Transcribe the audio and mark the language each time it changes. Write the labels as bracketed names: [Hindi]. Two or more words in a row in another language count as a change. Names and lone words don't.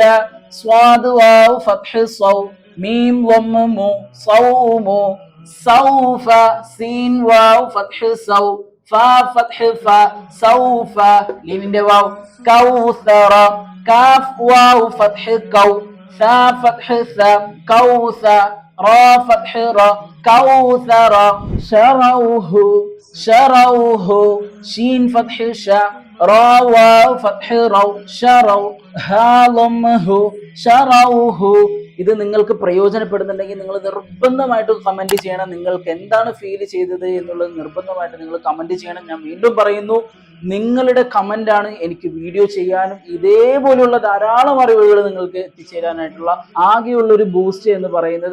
[Arabic] صاد واو فتح صو، ميم ضمة مو، صومو. صوفا سين واو فتح سو، فا فتح فا، صوفا. ലീമിന്റെ واو. كوثر كاف واو فتح كو, ثا فتح ثا كوث، را فتح را كوثر. شروه شين فتح شا، را واو فتح رو شرو، ها ضمه شروه. [Malayalam] ഇത് നിങ്ങൾക്ക് പ്രയോജനപ്പെടുന്നുണ്ടെങ്കിൽ നിങ്ങൾ നിർബന്ധമായിട്ട് കമന്റ് ചെയ്യണം. നിങ്ങൾക്ക് എന്താണ് ഫീൽ ചെയ്തത് എന്നുള്ളത് നിർബന്ധമായിട്ട് നിങ്ങൾ കമന്റ് ചെയ്യണം. ഞാൻ വീണ്ടും പറയുന്നു, നിങ്ങളുടെ കമന്റ് ആണ് എനിക്ക് വീഡിയോ ചെയ്യാനും ഇതേപോലെയുള്ള ധാരാളം അറിവുകൾ നിങ്ങൾക്ക് എത്തിച്ചേരാനായിട്ടുള്ള ആകെയുള്ള ഒരു ബൂസ്റ്റ് എന്ന് പറയുന്നത്.